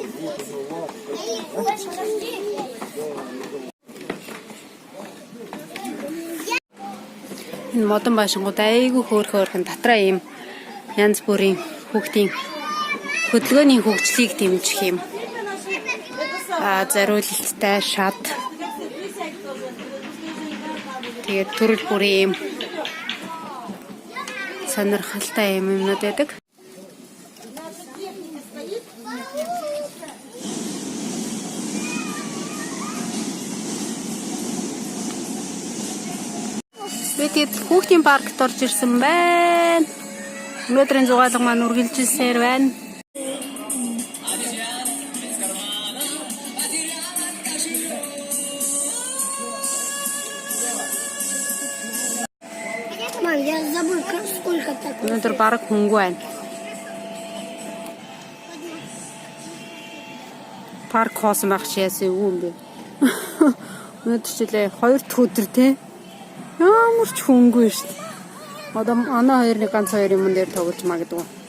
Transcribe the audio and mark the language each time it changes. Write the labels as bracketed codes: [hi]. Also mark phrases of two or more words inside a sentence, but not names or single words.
[ru] Вот он, лапка. [mn] Энэ модон баашингууд айгүй хөөрхөн татраа юм янз бүрийн хүүхдийн хөдөлгөөний хөгжлийг дэмжих юм. Зориулалттай шат. Тэгээд төрөл бүрийн юм сонирхолтой юмнууд байдаг. Бид хүүхдийн паркт орж ирсэн байна. Өнөөдрийн зугаалга маань үргэлжилсээр байна. [ru] Мам, я забыл, сколько так. [mn] Өнөөдөр бараг хөнгөө байна. Парк хоосон байх чи яасан юу юм бэ? Өнөөдөр чилээ 2 дахь өдөр те. Ямар ч хөнгөө шүү дээ. Одоо ана хоёрны ганц хоёр юм дээр тоглож магадгүй.